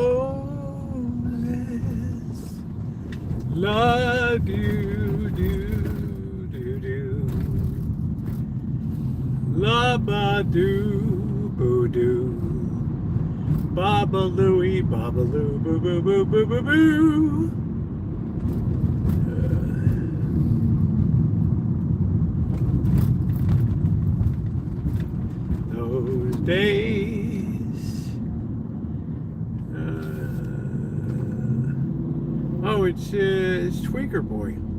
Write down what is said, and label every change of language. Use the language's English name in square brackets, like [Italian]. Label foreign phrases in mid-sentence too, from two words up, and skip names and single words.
[English] roses, la do do do do, la ba do boo do, baba Louie, baba Lou, boo boo boo boo boo boo. Those days. Oh, it's Tweaker Boy.